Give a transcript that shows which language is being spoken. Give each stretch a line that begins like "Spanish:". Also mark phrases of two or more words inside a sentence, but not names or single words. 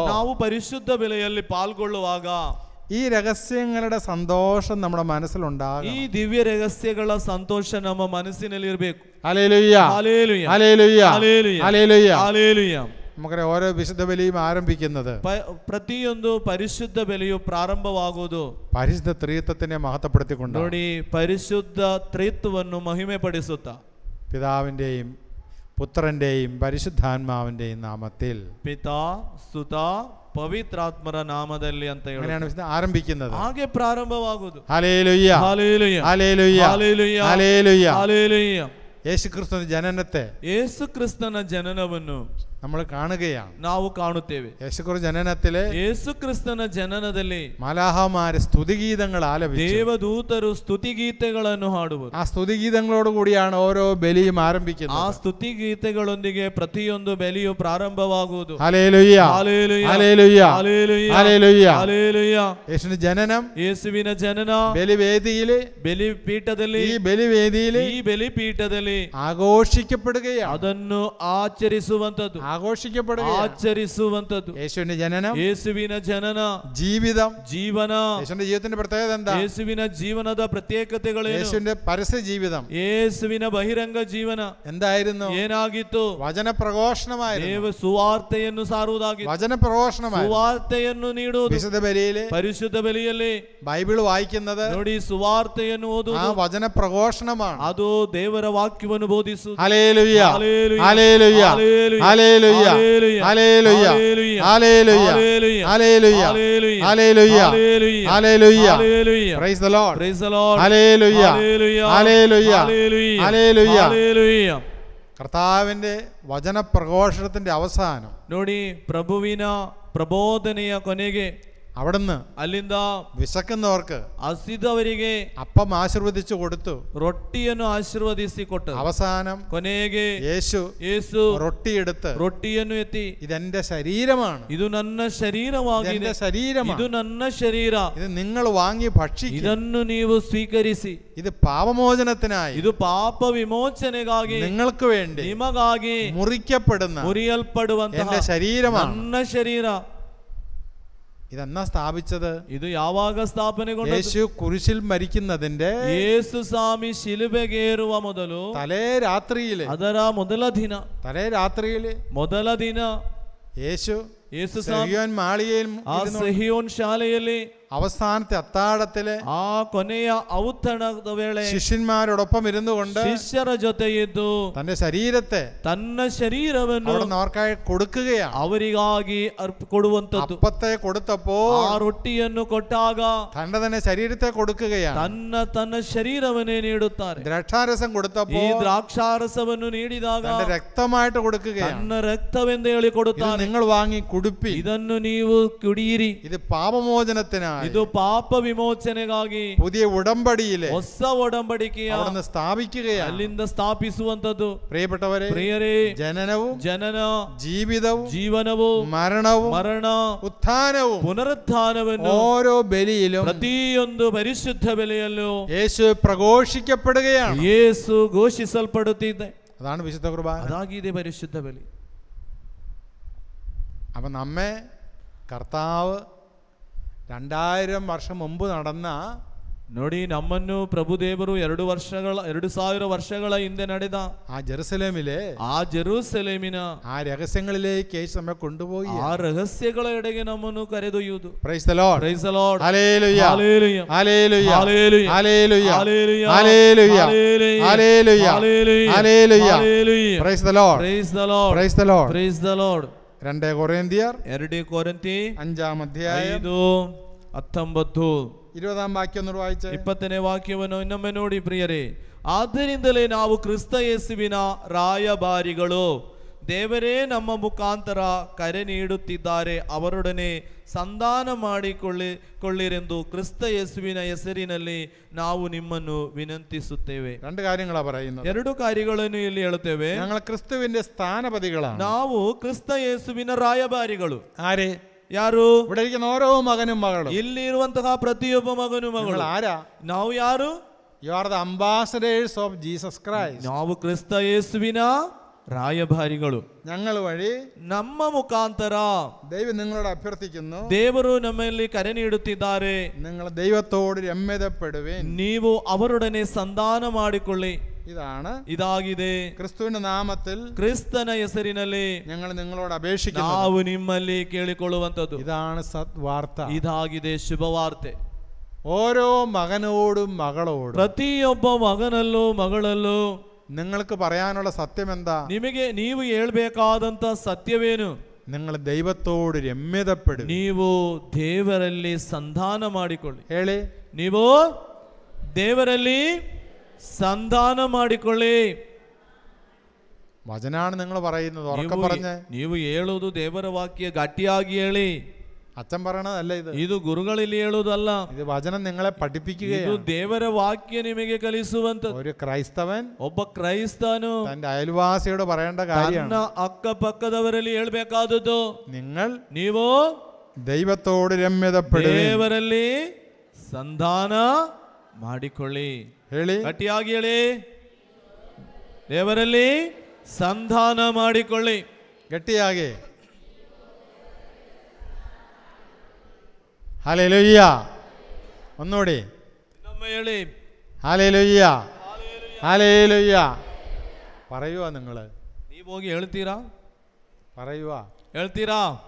Kannada: ನಾವು ಪರಿಶುದ್ಧ ಬೆಲೆಯಲ್ಲಿ ಪಾಲ್ಗೊಳ್ಳುವಾಗ
Malayalam: ഈ രഹസ്യങ്ങളുടെ സന്തോഷം നമ്മുടെ മനസ്സിലുണ്ടാകും.
Kannada: ಈ ದಿವ್ಯ ರಹಸ್ಯಗಳ ಸಂತೋಷ ನಮ್ಮ ಮನಸ್ಸಿನಲ್ಲಿ ಇರಬೇಕು.
Malayalam: ഹല്ലേലൂയ, ഹല്ലേലൂയ, ഹല്ലേലൂയ, ഹല്ലേലൂയ, ഹല്ലേലൂയ. ഹല്ലേലൂയ. നമുക്കറിയാം ഓരോ വിശുദ്ധ ബലിയും ആരംഭിക്കുന്നത്
Kannada: ಪ್ರತಿಯೊಂದು ಪರಿಶುದ್ಧ ಬೆಲೆಯು ಪ್ರಾರಂಭವಾಗುವುದು
Malayalam: പരിശുദ്ധ ത്രിത്വത്തിനെ മഹത്വപ്പെടുത്തിക്കൊണ്ട്.
Kannada: ನೋಡಿ, ಪರಿಶುದ್ಧ ತ್ರಿತ್ವವನ್ನು ಮಹಿಮೆ ಪಡಿಸುತ್ತಾ
Malayalam: പിതാവിന്റെയും പുത്രന്റെയും പരിശുദ്ധാത്മാവിന്റെയും നാമത്തിൽ
Kannada: ಪಿತಾ, ಸುತ, ಪವಿತ್ರಾತ್ಮರ ನಾಮದಲ್ಲಿ ಅಂತ ಹೇಳಿ
Malayalam: അങ്ങനെയാണ് വിശുദ്ധ ആരംഭിക്കുന്നത്.
Kannada: ಹಾಗೆ ಪ್ರಾರಂಭವಾಗುವುದು.
Malayalam: ഹല്ലേലൂയ, ഹല്ലേലൂയ, ഹല്ലേലൂയ, ഹല്ലേലൂയ, ഹല്ലേലൂയ. ഹല്ലേലൂയ. യേശുക്രിസ്തുവിന്റെ ജനനത്തെ
Kannada: ಯೇಸು ಕ್ರಿಸ್ತನ ಜನನವನ್ನು
Malayalam: നമ്മൾ കാണുകയാണ്.
Kannada: ನಾವು ಕಾಣುತ್ತೇವೆ.
Malayalam: യേശുക്രിസ്തു ജനനത്തിലെ
Kannada: ಯೇಸು ಕ್ರಿಸ್ತನ ಜನನದಲ್ಲಿ
Malayalam: മാലാഹമാര് സ്തുതിഗീതങ്ങൾ ആലപിച്ചു.
Kannada: ದೇವದೂತರು ಸ್ತುತಿಗೀತೆಗಳನ್ನು ಹಾಡುವರು.
Malayalam: ആ സ്തുതിഗീതങ്ങളോട് കൂടിയാണ് ഓരോ ബലിയും
Kannada: ಆ
Malayalam: ആരംഭിക്കുന്നത്.
Kannada: ಸ್ತುತಿಗೀತೆಗಳೊಂದಿಗೆ ಪ್ರತಿಯೊಂದು ಬೆಲೆಯು ಪ್ರಾರಂಭವಾಗುವುದು.
Malayalam: ഹല്ലേലൂയ, ഹല്ലേലൂയ, ഹല്ലേലൂയ, ഹല്ലേലൂയ, ഹല്ലേലൂയ. ഹല്ലേലൂയ. യേശുവിന്റെ ജനനം
Kannada: ಯೇಸುವಿನ ಜನನ
Malayalam: ബലിവേദിയില്,
Kannada: ಬಲಿಪೀಠದಲ್ಲಿ,
Malayalam: ഈ ബലിവേദിയില്
Kannada: ಈ ಬಲಿಪೀಠದಲ್ಲಿ
Malayalam: ആഘോഷിക്കപ്പെടുകയാണ്.
Kannada: ಅದನ್ನು ಆಚರಿಸುವಂತದ್ದು,
Malayalam: ആഘോഷിക്കപ്പെടുകയാണ്.
Kannada: ಆಚರಿಸುವಂತದ್ದು.
Malayalam: യേശുവിന്റെ ജനനം,
Kannada: ಯೇಸುವಿನ ಜನನ,
Malayalam: ജീവിതം.
Kannada: ಜೀವನ.
Malayalam: യേശുവിന്റെ ജീവിതത്തിന്റെ പ്രത്യേകത എന്താ?
Kannada: ಯೇಸುವಿನ ಜೀವನದ ಪ್ರತ್ಯೇಕತೆಗಳೇನು?
Malayalam: യേശുവിന്റെ പരസ്യ ജീവിതം
Kannada: ಯೇಸುವಿನ ಬಹಿರಂಗ ಜೀವನ
Malayalam: എന്തായിരുന്നു?
Kannada: ಏನಾಗಿತ್ತು?
Malayalam: വചനപ്രഘോഷണമായിരുന്നു.
Kannada: ದೇವ ಸುವಾರ್ತೆಯನ್ನು ಸಾರುವುದಾಗಿತ್ತು.
Malayalam: വചനപ്രഘോഷണമായിരുന്നു.
Kannada: ಸುವಾರ್ತೆಯನ್ನು ನೀಡುವುದು.
Malayalam: വിശുദ്ധ ബലിയില്
Kannada: ಪರಿಶುದ್ಧ ಬಲಿಯಲ್ಲಿ
Malayalam: ബൈബിൾ വായിക്കുന്നത്
Kannada: ನೋಡಿ, ಸುವಾರ್ತೆಯನ್ನು
Malayalam: ആ
Kannada: ಓದುವುದು
Malayalam: വചനപ്രഘോഷണമാണ്.
Kannada: ಅದು ದೇವರ ವಾಕ್ಯವನ್ನು ಬೋಧಿಸುವುದು.
Malayalam: ഹല്ലേലൂയ, ഹല്ലേലൂയ, ഹല്ലേലൂയ, ഹല്ലേലൂയ, ഹല്ലേലൂയ, ഹല്ലേലൂയ, ഹല്ലേലൂയ, ഹല്ലേലൂയ, ഹല്ലേലൂയ, ഹല്ലേലൂയ, ഹല്ലേലൂയ, ഹല്ലേലൂയ, ഹല്ലേലൂയ, ഹല്ലേലൂയ, ഹല്ലേലൂയ. ഹല്ലേലൂയ.
English: Praise the Lord. Praise the Lord.
Malayalam: ഹല്ലേലൂയ, ഹല്ലേലൂയ, ഹല്ലേലൂയ, ഹല്ലേലൂയ, ഹല്ലേലൂയ. ഹല്ലേലൂയ. കർത്താവിന്റെ വചനപ്രഘോഷണത്തിന്റെ അവസാനം
Kannada: ನೋಡಿ, ಪ್ರಭುವಿನ ಪ್ರಬೋಧನೆಯ ಕೊನೆಗೆ
Malayalam: അവിടുന്ന്
Kannada: ಅಲ್ಲಿಂದ
Malayalam: വിശക്കുന്നവർക്ക്
Kannada: ಹಸಿದವರಿಗೆ
Malayalam: അപ്പം ആശീർവദിച്ചു കൊടുത്തു.
Kannada: ರೊಟ್ಟಿಯನ್ನು ಆಶೀರ್ವದಿಸಿ ಕೊಟ್ಟರು.
Malayalam: അവസാനം
Kannada: ಕೊನೆಗೆ
Malayalam: യേശു റൊട്ടിയെടുത്ത്
Kannada: ರೊಟ್ಟಿಯನ್ನು ಎತ್ತಿ,
Malayalam: ഇതെന്റെ ശരീരമാണ്,
Kannada: ಇದು ನನ್ನ ಶರೀರವಾಗಿದೆ,
Malayalam: ഇതെന്റെ ശരീരമാണ്,
Kannada: ಇದು ನನ್ನ ಶರೀರ,
Malayalam: ഇത് നിങ്ങൾ വാങ്ങി ഭക്ഷിക്കും,
Kannada: ಇದನ್ನು ನೀವು ಸ್ವೀಕರಿಸಿ,
Malayalam: ഇത് പാപമോചനത്തിനായി,
Kannada: ಇದು ಪಾಪ ವಿಮೋಚನೆಗಾಗಿ,
Malayalam: നിങ്ങൾക്ക് വേണ്ടി
Kannada: ನಿಮಗಾಗಿ
Malayalam: മുറിക്കപ്പെടുന്ന
Kannada: ಮುರಿಯಲ್ಪಡುವಂತಹ
Malayalam: എന്റെ ശരീരമാണ്.
Kannada: ನನ್ನ ಶರೀರ.
Malayalam: ഇതെന്നാ സ്ഥാപിച്ചത്?
Kannada: ಇದು ಯಾವಾಗ ಸ್ಥಾಪನೆಗೊಂಡದ್ದು?
Malayalam: യേശു കുരിശിൽ മരിക്കുന്നതിന്റെ
Kannada: ಯೇಸು ಸ್ವಾಮಿ ಶಿಲುಬೆಗೇರುವ ಮೊದಲು,
Malayalam: തലേ രാത്രിയില്,
Kannada: ಅದರ ಮೊದಲ ದಿನ,
Malayalam: തലേ രാത്രിയില്
Kannada: ಮೊದಲ ದಿನ
Malayalam: യേശു
Kannada: ಸ್ವಾಮಿ
Malayalam: സിഹിയോൻ മാളികയിൽ
Kannada: ಆ ಸೆಹಿಯೋನ್ ಶಾಲೆಯಲ್ಲಿ
Malayalam: അവസാനത്തെ അത്താഴത്തില്
Kannada: ಆ ಕೊನೆಯ ಔತಣದ ವೇಳೆ
Malayalam: ശിഷ്യന്മാരോടൊപ്പം ഇരുന്നു കൊണ്ട്
Kannada: ಶಿಷ್ಯರ ಜೊತೆ ಇದ್ದು
Malayalam: തന്റെ ശരീരത്തെ
Kannada: ತನ್ನ ಶರೀರವನ್ನು
Malayalam: അവിടുന്ന് അവർക്കായി കൊടുക്കുകയാണ്.
Kannada: ಅವರಿಗಾಗಿ ಕೊಡುವಂತದ್ದು.
Malayalam: അപ്പത്തെ കൊടുത്തപ്പോൾ
Kannada: ಆ ರೊಟ್ಟಿಯನ್ನು ಕೊಟ್ಟಾಗ
Malayalam: തന്റെ തന്നെ ശരീരത്തെ കൊടുക്കുകയാണ്.
Kannada: ತನ್ನ ಶರೀರವನ್ನೇ ನೀಡುತ್ತಾರೆ.
Malayalam: ദ്രാക്ഷാരസം
Kannada: ಈ
Malayalam: കൊടുത്തപ്പോൾ
Kannada: ದ್ರಾಕ್ಷಾರಸವನ್ನು ನೀಡಿದಾಗ
Malayalam: തന്റെ രക്തമായിട്ട് കൊടുക്കുകയാണ്.
Kannada: ತನ್ನ ರಕ್ತವೆಂದು ಹೇಳಿ
Malayalam: ഇത്
Kannada: ಕೊಡುತ್ತಾರೆ.
Malayalam: നിങ്ങൾ വാങ്ങി കുടിപ്പി,
Kannada: ಇದನ್ನು ನೀವು ಕುಡಿಯಿರಿ,
Malayalam: ഇത് പാപമോചനത്തിനായി,
Kannada: ಇದು ಪಾಪ ವಿಮೋಚನೆಗಾಗಿ
Malayalam: പുതിയ ഉടമ്പടിയിലെ
Kannada: ಹೊಸ ಒಡಂಬಡಿಕೆಯ
Malayalam: അവിടുന്ന് സ്ഥാപിക്കുകയാണ്.
Kannada: ಅಲ್ಲಿಂದ ಸ್ಥಾಪಿಸುವಂತದ್ದು.
Malayalam: പ്രിയപ്പെട്ടവരെ,
Kannada: ಪ್ರಿಯರೇ,
Malayalam: ജനനവും
Kannada: ಜನನ,
Malayalam: ജീവിതവും
Kannada: ಜೀವನವು,
Malayalam: മരണവും
Kannada: ಮರಣ,
Malayalam: ഉത്ഥാനവും
Kannada: ಪುನರುತ್ಥಾನವನ್ನು
Malayalam: ഓരോ ബലിയിലും
Kannada: ಪ್ರತಿಯೊಂದು ಪರಿಶುದ್ಧ ಬೆಲೆಯಲ್ಲೂ
Malayalam: യേശു പ്രഘോഷിക്കപ്പെടുകയാണ്.
Kannada: ಯೇಸು ಘೋಷಿಸಲ್ಪಡುತ್ತಿದೆ.
Malayalam: അതാണ് വിശുദ്ധ കുർബാന.
Kannada: ಅದಾಗಿದೆ ಪರಿಶುದ್ಧ ಬೆಲೆ.
Malayalam: അപ്പം നമ്മെ കർത്താവ് 2000 വർഷം മുമ്പ് നടന്ന
Kannada: ನೋಡಿ, ನಮ್ಮನ್ನು ಪ್ರಭುದೇವರು 2000 ವರ್ಷಗಳ ಹಿಂದೆ ನಡೆದ
Malayalam: ആ ജെറുസലേമിലെ
Kannada: ಆ ಜೆರೂಸಲೇಮಿನ
Malayalam: ആ രഹസ്യങ്ങളിലേക്ക് യേശു നമ്മെ കൊണ്ടുപോയി.
Kannada: ಆ ರಹಸ್ಯಗಳ ಎಡೆಗೆ ನಮ್ಮನ್ನು ಕರೆದೊಯ್ಯುವುದು.
English: Praise the Lord. Praise the Lord.
Malayalam: ഹല്ലേലൂയ
English: Hallelujah.
Malayalam: ഹല്ലേലൂയ
English: Hallelujah.
Malayalam: ഹല്ലേലൂയ
English: Hallelujah.
Malayalam: ഹല്ലേലൂയ
English: Hallelujah.
Malayalam: ഹല്ലേലൂയ
English: Hallelujah.
Malayalam: ഹല്ലേലൂയ.
English: Hallelujah. Praise the Lord. Praise the Lord. Praise the Lord. Praise the Lord.
Malayalam: 2 കൊരിന്ത്യർ 2 കൊരിന്തി 5-ാം അധ്യായം 5:19 20-ാം വാക്യം ഒന്ന് വായിച്ചേ.
Kannada: 20ನೇ ವಾಕ್ಯವನ್ನು ಇನ್ನೊಮ್ಮೆ ನೋಡಿ ಪ್ರಿಯರೇ. ಆದ್ದರಿಂದಲೇ ನಾವು ಕ್ರಿಸ್ತ ಯೇಸುವಿನ ರಾಯಭಾರಿಗಳು, ದೇವರೇ ನಮ್ಮ ಮುಖಾಂತರ ಕರೆ ನೀಡುತ್ತಿದ್ದಾರೆ, ಅವರೊಡನೆ ಸಂಧಾನ ಮಾಡಿಕೊಳ್ಳಿರೆಂದು ಕ್ರಿಸ್ತ ಯೇಸುವಿನ ಹೆಸರಿನಲ್ಲಿ ನಾವು ನಿಮ್ಮನ್ನು ವಿನಂತಿಸುತ್ತೇವೆ.
Malayalam: 2 കാര്യങ്ങളാ പറയുന്നത്.
Kannada: 2 കാര്യಗಳನ್ನು ಇಲ್ಲಿ ಹೇಳುತ್ತೇವೆ.
Malayalam: ഞങ്ങൾ ക്രിസ്തുവിന്റെ സ്ഥാനപതികളാണ്.
Kannada: ನಾವು ಕ್ರಿಸ್ತ ಯೇಸುವಿನ ರಾಯಭಾರಿಗಳು.
Malayalam: ആര്?
Kannada: ಯಾರು?
Malayalam: ഇവിടെ ഇരിക്കുന്ന ഓരോ മകനും മകളും.
Kannada: ಇಲ್ಲಿ ಇರುವಂತಹ ಪ್ರತಿಯೊಬ್ಬ ಮಗನು ಮಗಳು
Malayalam: ആരാ?
Kannada: ನಾವು ಯಾರು?
English: You are the ambassadors of Jesus Christ.
Kannada: ನಾವು ಕ್ರಿಸ್ತ ಯೇಸುವಿನ ರಾಯಭಾರಿಗಳು.
Malayalam: ഞങ്ങൾ വഴി
Kannada: ನಮ್ಮ ಮುಖಾಂತರ
Malayalam: ദൈവം നിങ്ങളോട് അഭ്യർത്ഥിക്കുന്നു,
Kannada: ದೇವರು ನಮ್ಮಲ್ಲಿ ಕರೆ ನೀಡುತ್ತಿದ್ದಾರೆ,
Malayalam: നിങ്ങൾ ദൈവത്തോട് രമ്യതപ്പെടുവിൻ.
Kannada: ನೀವು ಅವರೊಡನೆ ಸಂಧಾನ ಮಾಡಿಕೊಳ್ಳಿ.
Malayalam: ഇതാಗಿದೆ ക്രിസ്തുവിന്റെ നാമത്തിൽ
Kannada: ಕ್ರಿಸ್ತನ ಹೆಸರಿನಲ್ಲಿ
Malayalam: ഞങ്ങൾ നിങ്ങളോട് അപേക്ഷിക്കുന്നു.
Kannada: ನಾವು ನಿಮ್ಮಲ್ಲಿ ಕೇಳಿಕೊಳ್ಳುವಂತದ್ದು
Malayalam: ഇതാണ് സദ്വാർത്ത.
Kannada: ಇದಾಗಿದೆ ಶುಭವಾರ್ತೆ.
Malayalam: ഓരോ മകനോടും മകളോടും
Kannada: ಪ್ರತಿಯೊಬ್ಬ ಮಗನಲ್ಲೂ ಮಗಳಲ್ಲೂ
Malayalam: നിങ്ങൾക്ക് പറയാനുള്ള സത്യം എന്താ?
Kannada: ನಿಮಗೆ ನೀವು ಹೇಳಬೇಕಾದಂತ ಸತ್ಯವೇನು?
Malayalam: നിങ്ങൾ ദൈവത്തോട് രമ്യതപ്പെടും.
Kannada: ನೀವು ದೇವರಲ್ಲಿ ಸಂಧಾನ ಮಾಡಿಕೊಳ್ಳಿ. ಹೇಳಿ, ನೀವು ದೇವರಲ್ಲಿ ಸಂಧಾನ ಮಾಡಿಕೊಳ್ಳಿ.
Malayalam: വചനാണ് നിങ്ങൾ പറയുന്നത്. ഉറക്കെ പറഞ്ഞേ.
Kannada: ನೀವು ಹೇಳುವುದು ದೇವರ ವಾಕ್ಯ, ಗಟ್ಟಿಯಾಗಿ ಹೇಳಿ.
Malayalam: അച്ഛൻ പറയണതല്ല ഇത്.
Kannada: ಇದು ಗುರುಗಳಲ್ಲಿ ಹೇಳುವುದಲ್ಲ.
Malayalam: ഇത് വചനം നിങ്ങളെ പഠിപ്പിക്കുകയാണ്.
Kannada: ಇದು ದೇವರ ವಾಕ್ಯ ನಿಮಗೆ ಕಲಿಸುವಂತದ್ದು.
Malayalam: ഒരു ക്രൈസ്തവൻ
Kannada: ಒಬ್ಬ ಕ್ರೈಸ್ತನು
Malayalam: തന്റെ അയൽവാസിയോട് പറയേണ്ട കാര്യമാണ്.
Kannada: ತನ್ನ ಅಕ್ಕಪಕ್ಕದವರಲ್ಲಿ ಹೇಳಬೇಕಾದದ್ದು, ನೀವು
Malayalam: ദൈവത്തോട് രമ്യതപ്പെടും,
Kannada: ದೇವರಲ್ಲಿ ಸಂಧಾನ ಮಾಡಿಕೊಳ್ಳಿ. ಹೇಳಿ, ಗಟ್ಟಿಯಾಗಿ ಹೇಳಿ, ದೇವರಲ್ಲಿ ಸಂಧಾನ ಮಾಡಿಕೊಳ್ಳಿ. ಗಟ್ಟಿಯಾಗಿ.
Malayalam: ഹല്ലേലൂയ. ഒന്നുകൂടി
Kannada: ಹೇಳಿ,
Malayalam: ഹല്ലേലൂയ ഹല്ലേലൂയ. പറയുക. നിങ്ങൾ
Kannada: ನೀವು ಹೋಗಿ ಹೇಳ್ತೀರಾ?
Malayalam: പറയുക.
Kannada: ಹೇಳ್ತೀರಾ?